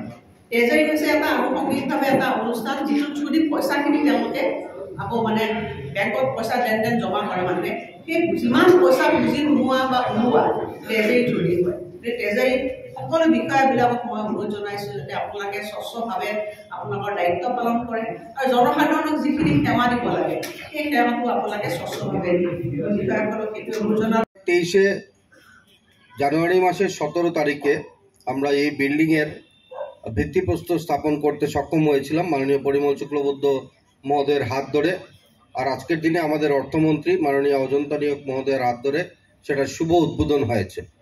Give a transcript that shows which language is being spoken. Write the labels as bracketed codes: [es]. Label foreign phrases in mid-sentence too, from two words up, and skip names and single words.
[as] ট্ৰেজাৰী হৈছে এটা আনুষংগিকভাৱে এটা অনুষ্ঠান যিটোত যদি পইচাখিনি তেওঁলোকে আকৌ মানে বেংকত পইচা লেনদেন জমা কৰে, মানে সেই যিমান পইচা পুঁজি সোমোৱা বা ওলোৱা ট্ৰেজাৰী থ্ৰুদি হয়। ট্ৰেজাৰী সকলো বিষয়াবিলাকক মই অনুৰোধ জনাইছোঁ যাতে আপোনালোকে স্বচ্ছভাৱে আপোনালোকৰ দায়িত্ব পালন কৰে আৰু জনসাধাৰণক যিখিনি সেৱা দিব লাগে সেই সেৱাটো আপোনালোকে স্বচ্ছভাৱে দিয়ে। বিষয়াসকলক সেইটো অনুৰোধ জনাওঁ। [bn] 23 জানুয়ারি মাসের 17 তারিখে আমরা এই বিল্ডিংয়ের ভিত্তিপ্রস্তর স্থাপন করতে সক্ষম হয়েছিলাম মাননীয় পরিমল শুক্লবৈদ্য মহোদয়ের হাত ধরে। আর আজকের দিনে আমাদের অর্থমন্ত্রী মাননীয় অজন্তা নেওগ মহোদয়ের হাত ধরে সেটা শুভ উদ্বোধন হয়েছে।